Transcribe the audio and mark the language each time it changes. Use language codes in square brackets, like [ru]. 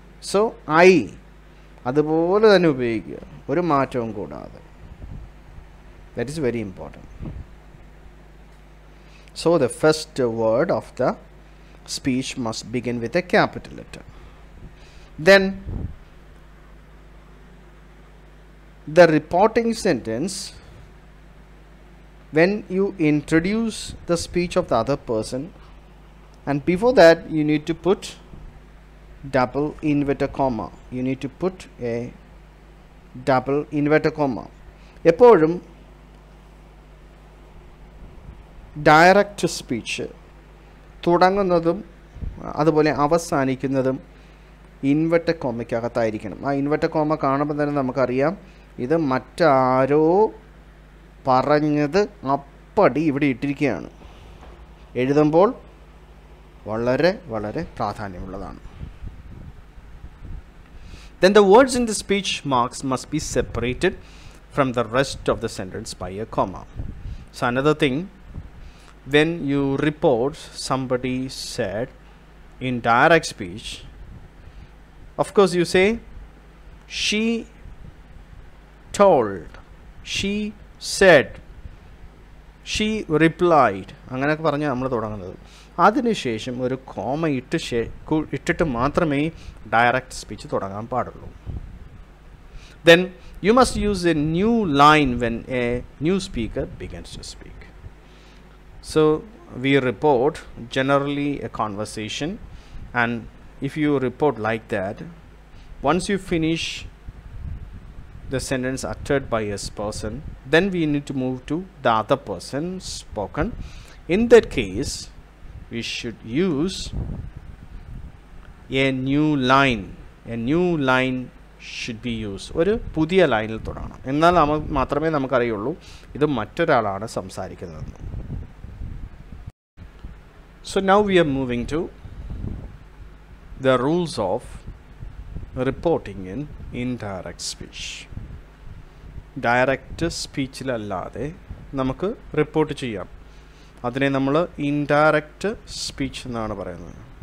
[en] So I [ml] അതുപോലെ തന്നെ ഉപയോഗിക്കുക, ഒരു മാറ്റവും കൂടാതെ. [en] That is very important. So the first word of the speech must begin with a capital letter. Then the reporting sentence, when you introduce the speech of the other person, and before that you need to put double inverted comma. You need to put a double inverted comma. [ml] എപ്പോഴും direct speech തുടങ്ങുന്നതും അതുപോലെ അവസാനിക്കുന്നതും inverted കോമയ്ക്കകത്തായിരിക്കണം. ആ inverted comma കാണുമ്പോൾ തന്നെ നമുക്കറിയാം ഇത് മറ്റാരോ പറഞ്ഞത് അപ്പടി ഇവിടെ ഇട്ടിരിക്കുകയാണ്. എഴുതുമ്പോൾ വളരെ വളരെ പ്രാധാന്യമുള്ളതാണ്. [en] Then the words in the speech marks must be separated from the rest of the sentence by a comma. So another thing, when you report somebody said in direct speech, of course you say she told, she said, she replied, [ml] അങ്ങനെയൊക്കെ പറഞ്ഞാൽ നമ്മൾ തുടങ്ങുന്നത്. അതിനുശേഷം ഒരു comma ഇട്ടിട്ട് മാത്രമേ direct speech തുടങ്ങാൻ പാടുള്ളൂ. [en] Then you must use a new line when a new speaker begins to speak. So we report generally a conversation, and if you report like that, once you finish the sentence uttered by a person, then we need to move to the other person spoken. In that case, we should use a new line. A new line should be used. [ml] ഒരു പുതിയ ലൈനിൽ തുടങ്ങണം. എന്നാൽ മാത്രമേ നമുക്കറിയുള്ളൂ ഇത് മറ്റൊരാളാണ് സംസാരിക്കുന്നതെന്ന്. [en] So now we are moving to the rules of reporting in indirect speech. [ml] Direct സ്പീച്ചിലല്ലാതെ നമുക്ക് report ചെയ്യാം. അതിനെ നമ്മൾ ഇൻഡയറക്റ്റ് സ്പീച്ച് എന്നാണ് പറയുന്നത്.